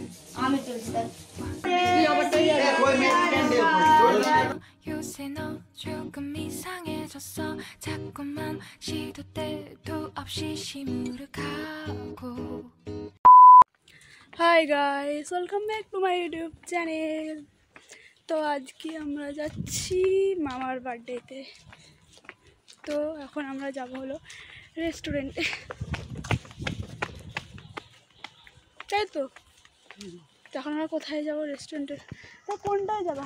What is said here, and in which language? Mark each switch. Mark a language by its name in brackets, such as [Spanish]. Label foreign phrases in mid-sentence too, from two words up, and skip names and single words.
[Bangla] আমি চলছি [Korean] 요새 너 조금 이상해졌어 자꾸만 시도 때도 없이 시무룩하고 [English] Hi guys, welcome back to my YouTube channel. [Bangla] তো আজকে আমরা যাচ্ছি মামার বার্থডেতে। তো এখন আমরা যাব হলো রেস্টুরেন্টে, তাই তো। এখন আমরা কোথায় যাব? রেস্টুরেন্টে। তো কোনটায় যাবে?